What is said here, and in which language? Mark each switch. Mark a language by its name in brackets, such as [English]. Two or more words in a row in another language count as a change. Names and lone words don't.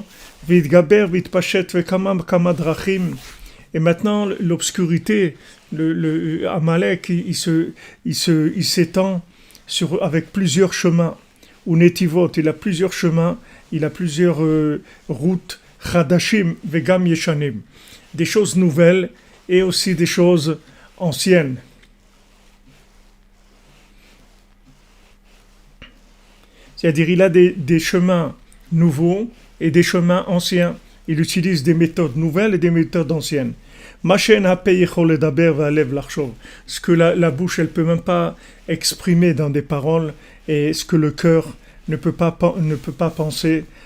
[French] Et maintenant, l'obscurité, le Amalek, il s'étend avec plusieurs chemins. Ou Netivot, il a plusieurs chemins, il a plusieurs routes. [Hebrew] חדשים וגם ישנים. [French] Des choses nouvelles et aussi des choses anciennes. C'est-à-dire il a des chemins nouveaux et des chemins anciens. il utilise des méthodes nouvelles et des méthodes anciennes. Ce que la bouche, elle peut même pas exprimer dans des paroles, et ce que le cœur ne peut pas penser.